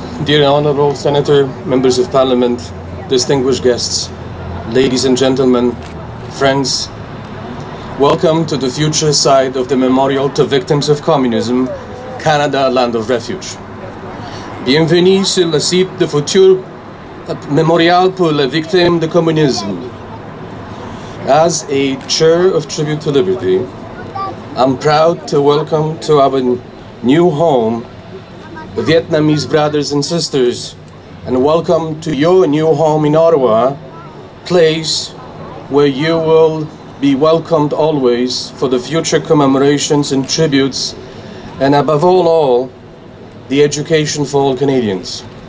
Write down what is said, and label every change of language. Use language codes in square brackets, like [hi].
[en] Dear Honourable Senator, Members of Parliament, distinguished guests, ladies and gentlemen, friends, welcome to the future site of the Memorial to Victims of Communism, Canada, Land of Refuge. [fr] Bienvenue sur le site de futur Memorial pour les victimes de communisme. [en] As a chair of Tribute to Liberty, I'm proud to welcome to our new home the Vietnamese brothers and sisters, and welcome to your new home in Ottawa, place where you will be welcomed always for the future commemorations and tributes, and above all, the education for all Canadians.